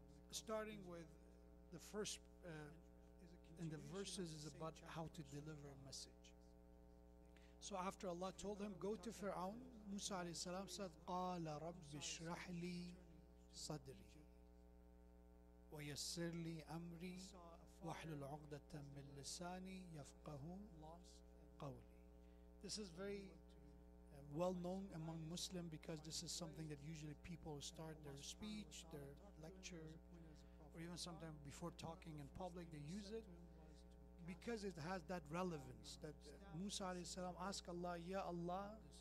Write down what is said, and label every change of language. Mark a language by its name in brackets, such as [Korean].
[English] Starting with the first in the verses is about how to deliver a message. So after Allah told him, go to Fir'aun, Musa alayhi salam said, [Arabic] قَالَ رَبِّ اشْرَحْ لِي صَدْرِي وَيَسِّرْ لِي أَمْرِي وَاحْلُلْ عُقْدَةً مِّن لِسَانِي يَفْقَهُ قَوْلِي. [English] This is very well known among Muslims because this is something that usually people start their speech, their lecture, or even sometimes before talking in public they use it because it has that relevance that Musa alayhi salam asked Allah, Ya Allah.